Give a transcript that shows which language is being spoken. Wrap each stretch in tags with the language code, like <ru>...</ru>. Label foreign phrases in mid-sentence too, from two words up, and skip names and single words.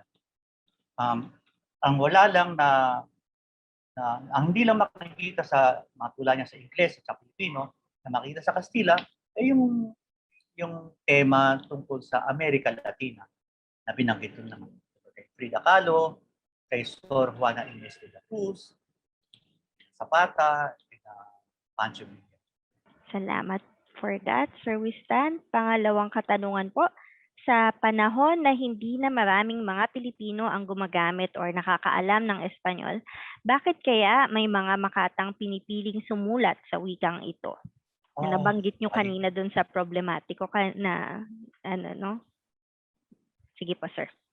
<tl>Ang wala lang ang hindi lang makikita sa mga tula niya sa Ingles at sa Pilipino, na makita sa Kastila, ay yung tema tungkol sa Amerika Latina na binanggit doon naman. Kay Frida Kahlo, kay Sor Juana Inés de la Cruz, Zapata, Pancho Villa. Salamat</tl> <en>for that,</en> <tl>Sir Wystan. Pangalawang katanungan po, sa panahon na hindi na maraming mga Pilipino ang gumagamit or nakakaalam ng Espanyol, bakit kaya may mga makatang pinipiling sumulat sa wikang ito? Na nabanggit nyo kanina dun sa problematiko na Sige po, sir.</tl>